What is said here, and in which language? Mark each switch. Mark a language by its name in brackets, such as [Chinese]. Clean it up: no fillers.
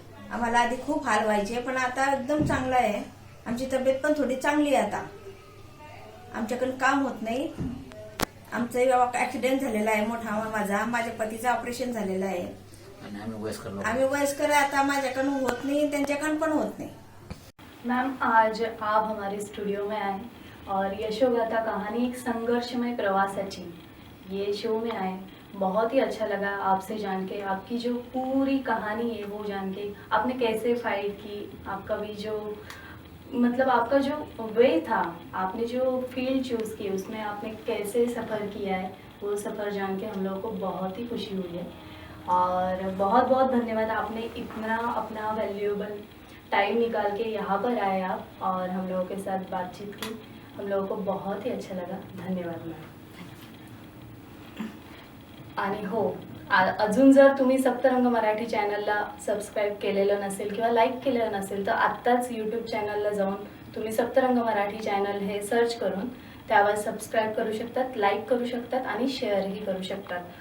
[Marathi] आम्हाला आधी खूप हाल व्हायचे, पण आता एकदम चांगलं आहे। आमची तब्येत पण थोडी चांगली आहे आता। आमच्याकडून काम होत नाही। आमचा ऍक्सिडेंट झालेला आहे मोठा माझा, माझ्या पतीचं ऑपरेशन झालेलं आहे। आम्ही वयस्कर आहे, आता माझ्याकडून होत नाही, त्यांच्याकडून पण होत नाही। [Hindi] मैम, आज आप हमारे स्टूडियो में आए और यशोगाथा कहानी एक संघर्षमय प्रवासाची ये शो में आए। बहुत ही अच्छा लगा आपसे जान के, आपकी जो पूरी कहानी है वो जान के, आपने कैसे फाइट की, आपका भी जो मतलब आपका जो वे था, आपने जो फील्ड चूज़ की उसमें आपने कैसे सफ़र किया है, वो सफ़र जान के हम लोगों को बहुत ही खुशी हुई है। और बहुत बहुत धन्यवाद, आपने इतना अपना वैल्यूएबल टाइम निकाल के यहाँ पर आए आप और हम लोगों के साथ बातचीत की। हम लोगों को बहुत ही अच्छा लगा। धन्यवाद मॅम। [Marathi] आणि हो, अजून जर तुम्ही सप्तरंग मराठी चॅनलला सबस्क्राईब केलेलं नसेल किंवा लाईक केलेलं नसेल तर आत्ताच यूट्यूब चॅनलला जाऊन तुम्ही सप्तरंग मराठी चॅनल हे सर्च करून त्यावर सबस्क्राईब करू शकतात, लाईक करू शकतात आणि शेअरही करू शकतात.